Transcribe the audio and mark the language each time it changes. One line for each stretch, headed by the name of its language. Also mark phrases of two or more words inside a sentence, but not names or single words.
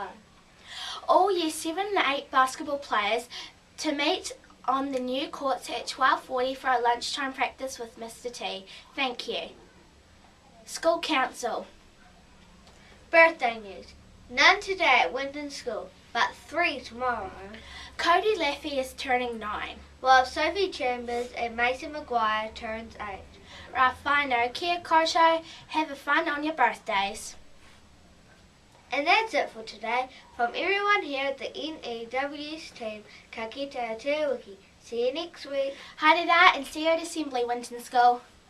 English: All Year 7 and 8 basketball players to meet on the new courts at 12:40 for a lunchtime practice with Mr. T. Thank you. School Council. Birthday news. None today at WINTON School, but 3 tomorrow. Cody Laffey is turning 9. While Sophie Chambers and Mason Maguire turns 8.
Māori: Rafino, kia koutou,
English: have a fun on your birthdays. And that's it for today. From everyone here at the N.E.W.S team,
Māori: ka kite a te wiki.
English: See you next week.
Māori: Haere rā
English: and see you at Assembly, WINTON School.